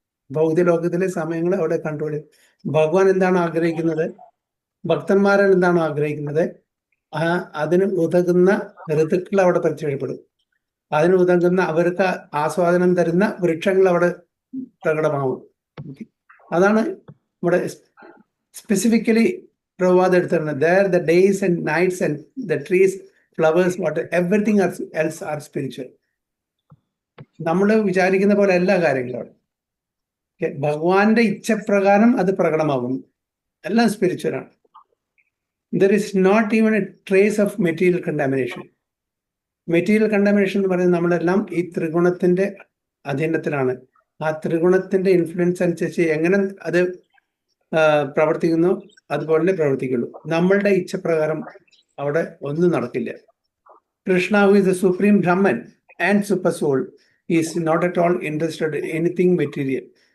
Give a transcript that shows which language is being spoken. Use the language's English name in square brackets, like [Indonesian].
[Malayalam] ഭൗതിക ലോകത്തിലെ സമയങ്ങൾ അവിടെ കൺട്രോൾ ചെയ്യും. ഭഗവാൻ എന്താണ് ആഗ്രഹിക്കുന്നത്, ഭക്തന്മാരൻ എന്താണ് ആഗ്രഹിക്കുന്നത്, അതിന് ഉതകുന്ന ഋതുക്കൾ അവിടെ പ്രത്യക്ഷപ്പെടും. അതിന് ഉതകുന്ന അവർക്ക് ആസ്വാദനം തരുന്ന വൃക്ഷങ്ങൾ അവിടെ പ്രകടമാവും. അതാണ് ഇവിടെ സ്പെസിഫിക്കലി പ്രവാദം എടുത്തിരുന്നത്. [English] There the days and nights and the trees, flowers, water, everything else are spiritual. [Malayalam] നമ്മൾ വിചാരിക്കുന്ന പോലെ എല്ലാ കാര്യങ്ങളും ഭഗവാന്റെ ഇച്ഛപ്രകാരം അത് പ്രകടമാകും. എല്ലാം സ്പിരിച്വലാണ്. [English] There is not even a trace of material contamination. [Malayalam] Material contamination എന്ന് പറയുന്നത് നമ്മളെല്ലാം ഈ ത്രിഗുണത്തിന്റെ അധീനത്തിലാണ്. ആ ത്രിഗുണത്തിന്റെ ഇൻഫ്ലുവൻസ് അനുസരിച്ച് എങ്ങനെ അത് പ്രവർത്തിക്കുന്നു അതുപോലെ പ്രവർത്തിക്കുള്ളൂ. നമ്മളുടെ ഇച്ഛപ്രകാരം അവിടെ ഒന്നും നടക്കില്ല. [English] Krishna, who is the supreme Brahman and super soul, is not at all interested in anything material.